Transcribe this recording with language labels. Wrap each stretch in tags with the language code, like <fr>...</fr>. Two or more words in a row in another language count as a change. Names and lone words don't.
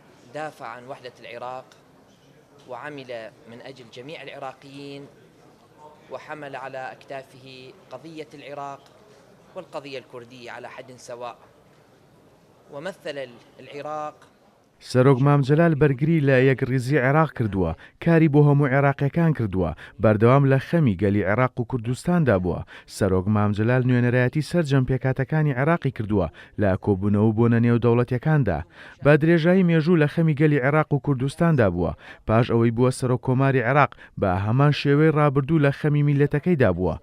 <ar>دافع عن وحدة العراق وعمل من أجل جميع العراقيين، وحمل على أكتافه قضية العراق والقضية الكردية على حد سواء، ومثل العراق.</ar> <ckb>سەرۆک مامجەلال بەرگری لە یەکڕیزی عێراق کردووە، کاری بۆ هەموو عێراقیەکان کردووە، بەردەوام لە خەمی گەلی عێراق و کوردستاندا بووە. سەرۆک مامجەلال نوێنەرایەتی سەرجەم پێکاتەکانی عێراقی کردووە لە کۆبوونەوە بۆ نەنێو دەوڵەتیەکاندا. با درێژایی مێژوو لە خەمی گەلی عێراق و کوردستاندا بووە، پاش ئەوەی بووە سەرۆک کۆماری عێراق بە هەمان شێوەی ڕابردوو لە خەمی میلەتەکەیدا بووە.</ckb>